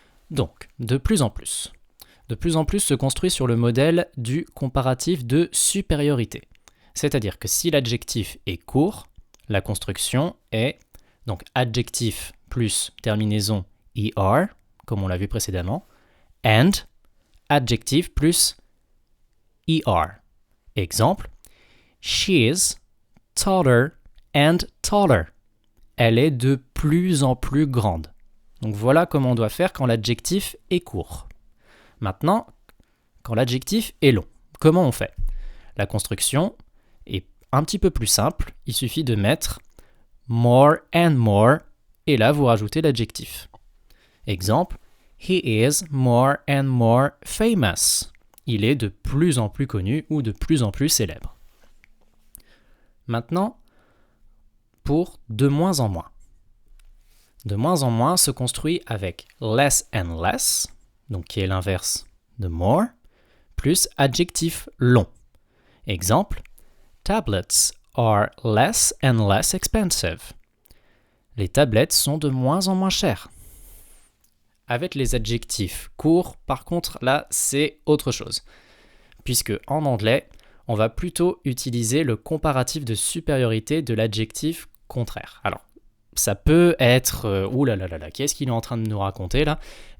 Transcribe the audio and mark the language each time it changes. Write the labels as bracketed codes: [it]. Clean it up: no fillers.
[fr] Donc, de plus en plus. De plus en plus se construit sur le modèle du comparatif de supériorité. C'est-à-dire que si l'adjectif est court, la construction est donc adjectif plus terminaison er, comme on l'a vu précédemment, and adjectif plus er. [en] Exemple, she is taller and taller. [fr] Elle est de plus en plus grande. Donc voilà comment on doit faire quand l'adjectif est court. Maintenant, quand l'adjectif est long, comment on fait ? La construction est un petit peu plus simple, il suffit de mettre [en] more and more, [fr] et là vous rajoutez l'adjectif. [en] Exemple, he is more and more famous. [fr] Il est de plus en plus connu ou de plus en plus célèbre. Maintenant, pour de moins en moins. De moins en moins se construit avec [en] less and less, [fr] donc qui est l'inverse de more, plus adjectif long. [en] Exemple, tablets are less and less expensive. [fr] Les tablettes sont de moins en moins chères. Avec les adjectifs courts, par contre, là, c'est autre chose. Puisque en anglais, on va plutôt utiliser le comparatif de supériorité de l'adjectif contraire. Alors, ça peut être... ouh là là là là, qu'est-ce qu'il est en train de nous raconter là ?